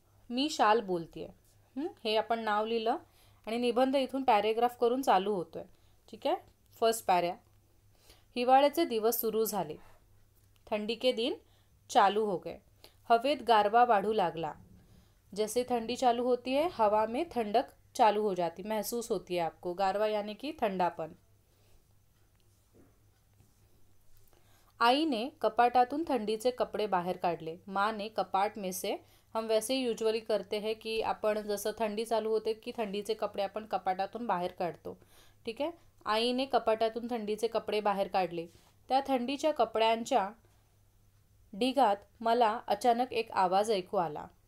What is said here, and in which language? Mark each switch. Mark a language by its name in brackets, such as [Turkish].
[Marathi] मी शाल बोलतेय, हे आपण नाव लिहिलं आणि निबंध इथून पॅरेग्राफ करून चालू होतोय, ठीक आहे। फर्स्ट पॅरा, हिवाळ्याचे दिवस सुरू झाले, [Hindi] ठंडी के दिन चालू हो गए, [Marathi] हवेत गारवा वाढू लागला। [Hindi] जैसे ठंडी चालू होती है हवा में ठंडक चालू हो जाती, महसूस होती है आपको। गारवा यानी कि ठंडापन। [Marathi] आई ने कपाटातून थंडीचे कपडे बाहेर काढले। [Hindi] माँ ने कपाट में से, हम वैसे ही यूजुअली करते हैं कि [Marathi] आपण जसं थंडी चालू होते की थंडीचे कपडे आपण कपाटातून बाहेर काढतो, ठीक आहे। आईने कपाटातून थंडीचे कपडे बाहेर काढले। त्या थंडीच्या कपड्यांच्या ढिगात मला अचानक एक आवाज ऐकू आला।